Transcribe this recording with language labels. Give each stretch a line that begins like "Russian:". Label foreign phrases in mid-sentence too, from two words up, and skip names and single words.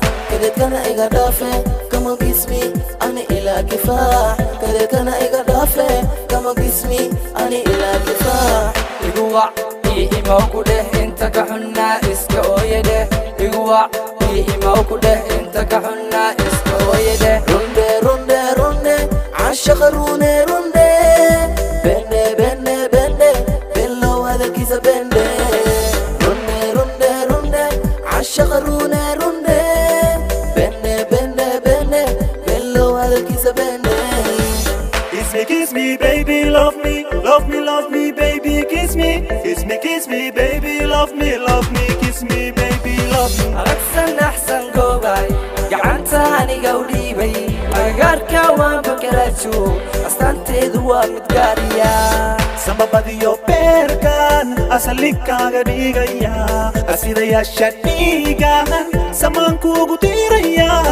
Somali: Kade kana iga dafe, kama gismi, ani ila kifa. Kade kana iga dafe, kama gismi, ani ila kifa. Igu wac, ii imaw ku dheh, inta ka xunnaa iska ooye dheh. Igu wac, ii imaw ku dheh, inta ka xunnaa iska ooye dheh. Runde, runde, runde, ashaqa rune, runde. Bende, bende, bende, bello hadalkiisa bende. Runde, runde, runde, ashaqa rune, runde. Bende, bende, bende, bello hadalkiisa bende.
English: Kiss me, kiss me, baby, love me, love me, love me, baby, kiss me. Kiss me, kiss me, baby, love me, love me, kiss me, baby, love me.
Somali: Aragsan axsan goobay, gacanta aniga u dhiibay. Agagaarka waan bakaraajo, astaanteedu waa mid gaariya. Sambabadiyo beerkan, asalinkaaga dhigaya. Asidayaasha dhiigan, samaan kuugu diiraya.